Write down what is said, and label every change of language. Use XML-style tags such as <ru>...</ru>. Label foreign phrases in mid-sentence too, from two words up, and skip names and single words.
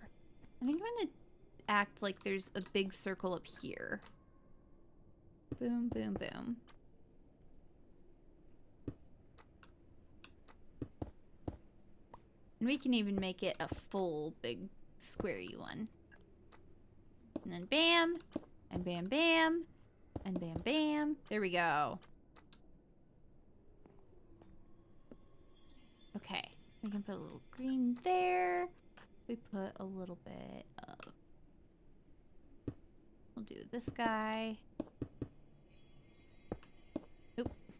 <en>I think I'm gonna act like there's a big circle up here. Boom, boom, boom. And we can even make it a full big squarey one. And then bam, and bam, bam, and bam, bam. There we go. Okay, we can put a little green there. We put a little bit of... We'll do this guy. Oop.</en>